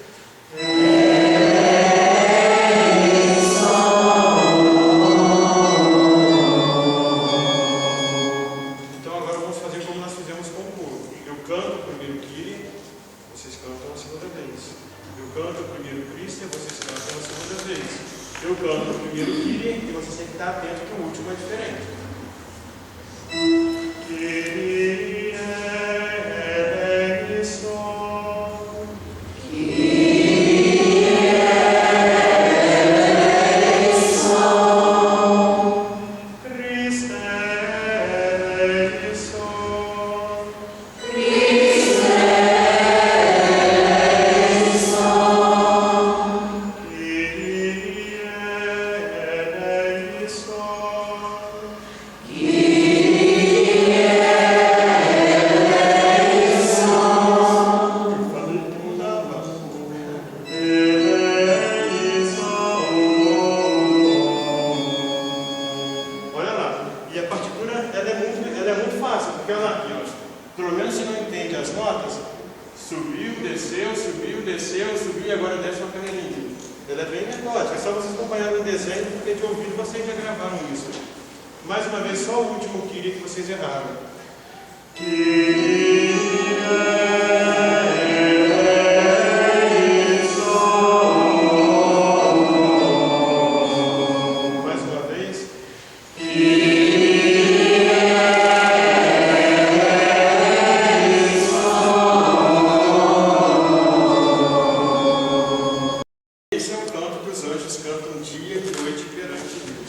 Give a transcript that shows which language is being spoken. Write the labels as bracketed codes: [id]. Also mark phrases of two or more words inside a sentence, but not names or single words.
[pt] Então agora vamos fazer como nós fizemos com o coro. Eu canto o primeiro Kyrie, vocês cantam a segunda vez. Eu canto o primeiro Christe, vocês cantam a segunda vez. Eu canto o primeiro Kyrie e vocês têm que estar atentos que o último é diferente. [el] Κύριε ελέησον. Χριστέ ελέησον. Κύριε ελέησον. [pt] Olha lá, e a partitura ela é muito fácil, porque ela aqui, ó, pelo menos se não entende as notas, subiu, desceu, subiu e agora desce uma carreirinha. Ela é bem metódica, é só vocês acompanharem o desenho, porque de ouvido vocês já gravaram isso. Mais uma vez, só o último Kyrie que vocês erraram. [el] Κύριε ελέησον. [pt] Mais uma vez. Esse é o canto que os anjos cantam dia e noite perante Deus.